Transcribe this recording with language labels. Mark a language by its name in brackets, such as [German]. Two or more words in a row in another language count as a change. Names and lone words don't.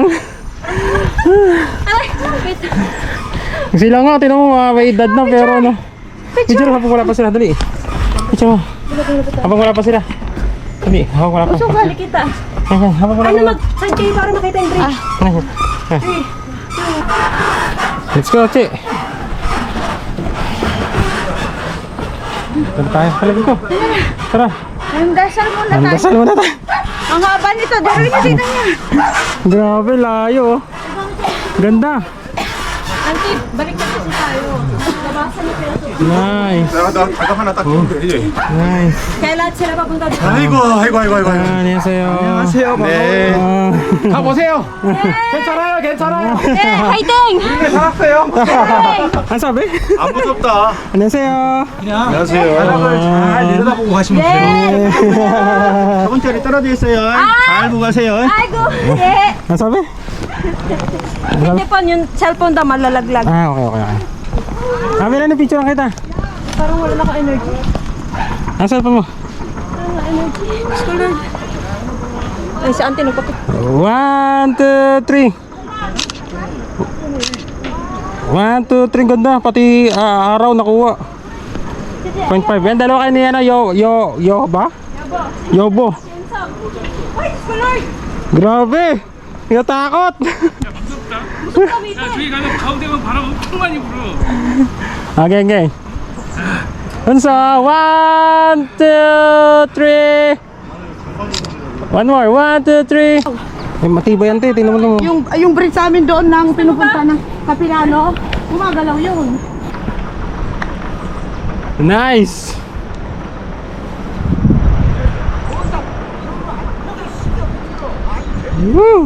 [English] Ay, wait. [Filipino] Sila nga, tinan mo, may edad na pero ano. Picture habang wala pa sila, dali. Picture mo. Habang wala pa sila. Dali, habang wala pa. Sukali kita. Ayan, habang wala Ano pa. mag-side kayo para makita yung bridge? Ayan. Ayan. [English] Let's go, Chi. [Filipino] Tara tayo, halagin ko. Tara. Ang dasal muna Ang tayo. dasal muna tayo. Ang haba nito. Daro niya dito niya. Grabe, layo. Oh. Ganda. Auntie, balik na kasi tayo. Labasan niyo pero to. [English] Nice. [Korean] 내가 하나 딱 주면 되지. [English] Nice. [Filipino] Kaya lahat sila papunta dito. [Korean] 아이고. 안녕하세요. 안녕하세요. 네. 가보세요. 괜찮아요, 괜찮아요. Eh, 화이팅! 네, 살았어요. 안 사배? 안 무섭다. 안녕하세요. 안녕하세요. 잘 내려다보고 가시면 돼요. 4번짜리 떨어져 있어요. 잘 보고 가세요. [Filipino] Aiko! Eh, [Korean] 안 사배? [Filipino] hindi po yung cellphone daw malalaglag. Ah, okay. Kami na ni picture kita. Parang wala na ako energy. Nasaan pa mo? Parang na energy. Scholar. Ay, si auntie nagpapit. 1, 2, 3. 1, 2, 3. Ganda. Pati araw nakuha. 0.5. Yan, dalawa kayo ni ano, yo ba? Yobo. Ay, scholar! Grabe. Natakot. [Korean] 야, 저기 가면 가운데만 바람 엄청 많이 불어. [English] Okay. Unsa? 1, 2, 3. One more. 1, 2, 3. [Filipino] Ay, matibay yan, te. Tingnan mo. Yung bridge sa amin doon nang pinupunta ng Kapilano, gumagalaw yun. [English] Nice. Woo!